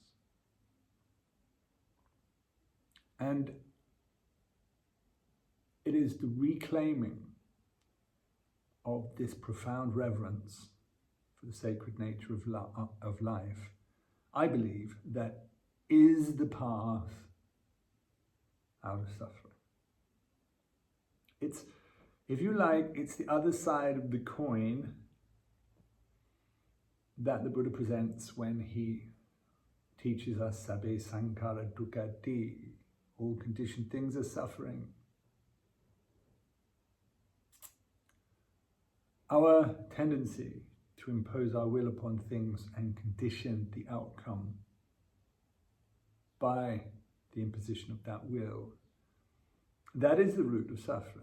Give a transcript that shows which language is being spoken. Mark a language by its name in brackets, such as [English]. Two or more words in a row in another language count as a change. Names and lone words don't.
[English] And it is the reclaiming of this profound reverence for the sacred nature of life, I believe, that is the path out of suffering. It's, if you like, it's the other side of the coin that the Buddha presents when he teaches us [Pali] sabbe sankhara dukkati, [English] all conditioned things are suffering. Our tendency to impose our will upon things and condition the outcome by the imposition of that will, that is the root of suffering.